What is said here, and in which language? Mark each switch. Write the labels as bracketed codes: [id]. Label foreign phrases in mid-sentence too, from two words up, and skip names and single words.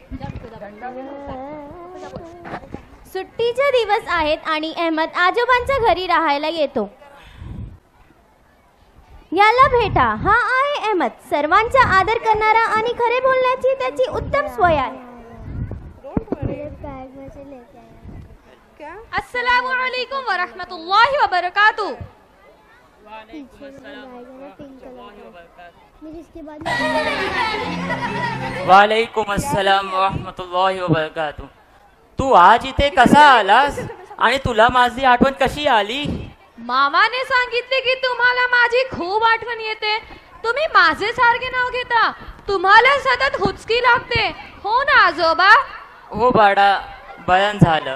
[mr] सुट्टीचे दिवस आहेत आणि अहमद आजोबांच्या घरी राहायला येतो. याला भेटा. हा आहे अहमद, सर्वांचा आदर करणारा आणि खरे बोलण्याची त्याची उत्तम सोय आहे. [ar] السلام عليكم ورحمة الله وبركاته. وعليكم السلام ورحمة الله وبركاته. [mr] तू आज इथे कसा आलास आणि तुला माझी आठवण कशी आली? मामाने सांगितले की तुम्हाला माझी खूप आठवण येते. तुम्ही माझे सारखे नाव घेता, तुम्हाला सतत हुचकी लागते हो ना आजोबा? हो बाळा, बयान झालं.